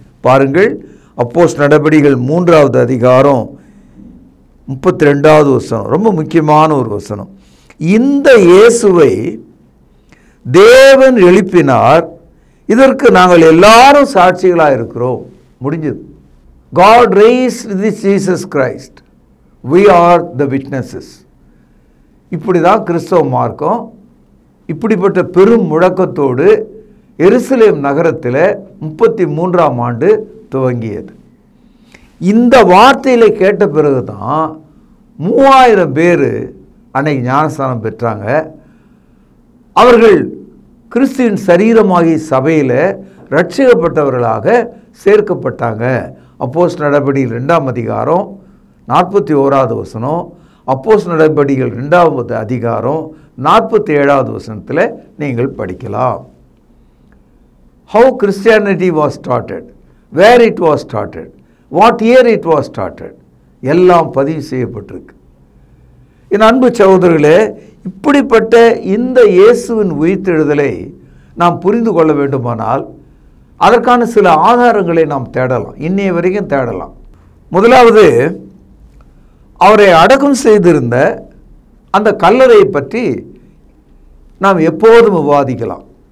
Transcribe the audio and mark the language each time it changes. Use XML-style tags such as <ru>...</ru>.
<ta>பாருங்கள், அப்போஸ்தலர் நடபடிகள் 3வது அதிகாரம் 32வது வசனம், ரொம்ப முக்கியமான ஒரு வசனம். இந்த இயேசுவை தேவன் எழுப்பினார், இதற்கு நாங்கள் எல்லாரும் சாட்சிகளாக இருக்கிறோம். முடிஞ்சது.</ta> <en>God raised this Jesus Christ. We are the witnesses.</en> <ta>இப்படி தான் கிறிஸ்தவ மார்க்கம் இப்படிப்பட்ட பெரும் முழக்கத்தோடு எருசலேம் நகரத்தில் 33ஆம் ஆண்டு துவங்கியது. இந்த வார்த்தையில் கேட்ட பிறகு தான் 3000 பேர் அன்னைக்கு ஞானஸ்தானம் பெற்றாங்க. அவர்கள் கிறிஸ்துவின் சரீரமாகி சபையில் ரட்சிக்கப்பட்டவர்களாக சேர்க்கப்பட்டாங்க. அப்போஸ்தலர் நடபடிகள் 2ஆம் அதிகாரம் 41வது வசனம், அப்போஸ்தலர் நடபடிகள் 2வது அதிகாரம் 47வது வசனத்தில் நீங்கள் படிக்கலாம்.</ta> <en>How Christianity was started, where it was started, what year it was started,</en> <ta>எல்லாம் பதிவு செய்யப்பட்டிருக்கு. என் அன்பு சகோதரர்களே, இப்படிப்பட்ட இந்த இயேசுவின் உயிர்த்தெழுதலை நாம் புரிந்து கொள்ள வேண்டுமானால் அதற்கான சில ஆதாரங்களை நாம் தேடலாம், இன்னைய வரைக்கும் தேடலாம். முதலாவது, அவரை அடக்கம் செய்திருந்த அந்த கல்லறையை பற்றி நாம் எப்போதும் விவாதிக்கலாம்.</ta>